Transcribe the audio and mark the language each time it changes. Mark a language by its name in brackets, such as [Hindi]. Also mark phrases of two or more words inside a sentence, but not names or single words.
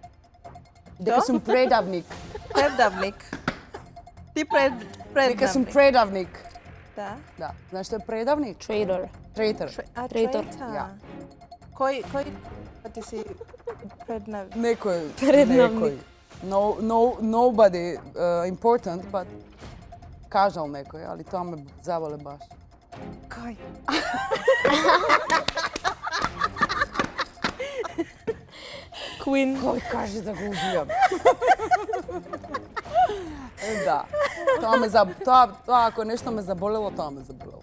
[Macedonian] Дека сум предавник. Предавник. Ти предавник. Дека сум предавник. Да. Да. Знаеш што е предавник? Трейдер. Трейтер. Трейтор. Ја. Кој ти си предавник? Некој. Предавник. [English] Nobody important, but [Macedonian] кажал некој, али тоа ме заболе баш. Кој? Queen. Кој кажи да го убијам? Да. Тоа ако нешто ме заболело, тоа ме заболело.